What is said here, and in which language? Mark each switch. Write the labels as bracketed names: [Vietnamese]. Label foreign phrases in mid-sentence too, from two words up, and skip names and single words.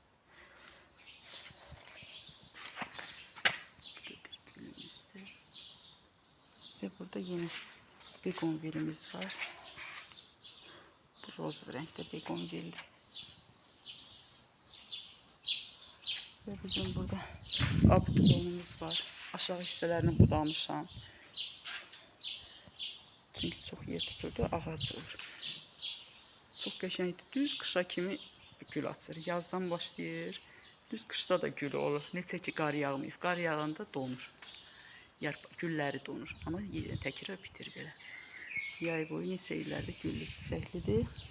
[Turkish] Ve burada yine begonvilimiz var. Bu roz renkte begonvilli. Ve bizim burada abdolonumuz var. [Azerbaijani] Aşağı hisselerini budamışam. [Turkish] Çünkü çok yer tuturdu, ağac olur. [Azerbaijani] Çok qəşəngdir. Düz qışa kimi gül açır. Yazdan başlayır. Düz qışda da gül olur. Neçə ki qar yağmayıb. Qar yağanda donur. Gülləri donur. Amma təkrar bitir belə. Yay boyu neçə illərdə güllü çiçəklidir.